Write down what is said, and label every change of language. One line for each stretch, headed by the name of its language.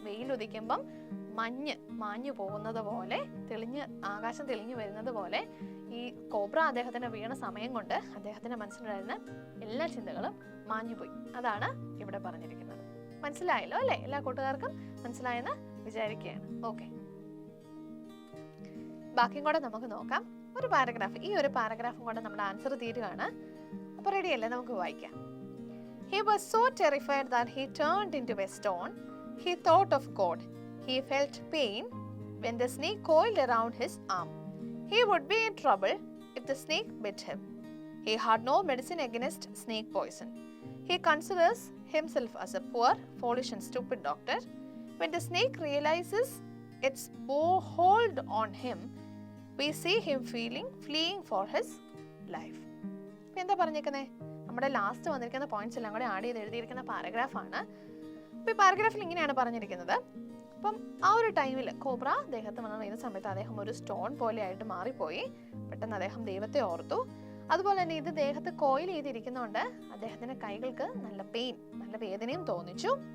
Malayalam: വെയിലുദിക്കുമ്പം മഞ്ഞ് മാഞ്ഞു പോകുന്നത് പോലെ, ആകാശം തെളിഞ്ഞു വരുന്നത് പോലെ ഈ കോബ്ര അദ്ദേഹത്തിന് വീണ സമയം കൊണ്ട് അദ്ദേഹത്തിന്റെ മനസ്സിലുണ്ടായിരുന്ന എല്ലാ ചിന്തകളും മാഞ്ഞുപോയി. അതാണ് ഇവിടെ പറഞ്ഞിരിക്കുന്നത്. മനസ്സിലായല്ലോ അല്ലേ? എല്ലാ കൂട്ടുകാർക്കും മനസ്സിലായെന്ന് വിചാരിക്കുകയാണ്. ഓക്കെ, ബാക്കിയും കൂടെ നമുക്ക് നോക്കാം. ഒരു പാരഗ്രാഫ്, ഈ ഒരു പാരഗ്രാഫും കൂടെ നമ്മുടെ ആൻസർ തീരുകയാണ്. അപ്പൊ റെഡി അല്ലേ? നമുക്ക് വായിക്കാം.
English: He was so terrified that he turned into a stone. He thought of God. He felt pain when the snake coiled around his arm. He would be in trouble if the snake bit him. He had no medicine against snake poison. He considers himself as a poor, foolish and stupid doctor. When the snake realizes its hold on him, we see him fleeing for his life.
Malayalam: എന്താ പറഞ്ഞേക്കുന്നേ? നമ്മുടെ last വന്നിരിക്കുന്ന points എല്ലാം കൂടെ add ചെയ്ത് എഴുതിയിരിക്കുന്ന പാരഗ്രാഫാണ്. അപ്പോൾ ഈ പാരഗ്രാഫിൽ ഇങ്ങനെയാണ് പറഞ്ഞിരിക്കുന്നത്. അപ്പം ആ ഒരു ടൈമിൽ കോബ്ര ദേഹത്ത് വന്ന വീഴുന്ന സമയത്ത് അദ്ദേഹം ഒരു സ്റ്റോൺ പോലെ ആയിട്ട് മാറിപ്പോയി. പെട്ടെന്ന് അദ്ദേഹം ദൈവത്തെ ഓർത്തു. അതുപോലെ തന്നെ ഇത് ദേഹത്ത് കോയിൽ ചെയ്തിരിക്കുന്നതുകൊണ്ട് അദ്ദേഹത്തിന്റെ കൈകൾക്ക് നല്ല പെയിൻ, നല്ല വേദനയും തോന്നിച്ചു.